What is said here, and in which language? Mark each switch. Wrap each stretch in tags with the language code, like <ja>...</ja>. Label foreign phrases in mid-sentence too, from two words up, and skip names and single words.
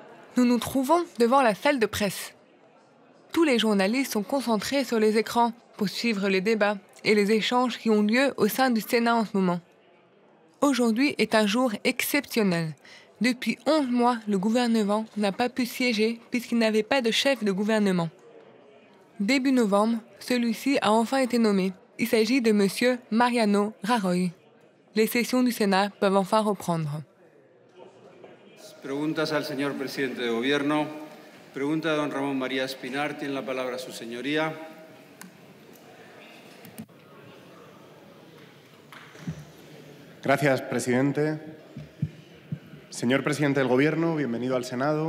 <fr>Nous nous trouvons devant la salle de presse. Tous les journalistes sont concentrés sur les écrans pour suivre les débats et les échanges qui ont lieu au sein du Sénat en ce moment. Aujourd'hui est un jour exceptionnel. Depuis 11 mois, le gouvernement n'a pas pu siéger puisqu'il n'avait pas de chef de gouvernement. Début novembre, celui-ci a enfin été nommé. Il s'agit de M. Mariano Rajoy. Les sessions du Sénat peuvent enfin reprendre.</fr> <es>Preguntas al señor presidente de gobierno. Pregunta de don Ramón María Espinar. Tiene la palabra su señoría. Gracias, presidente. Señor presidente del Gobierno, bienvenido al Senado.</es>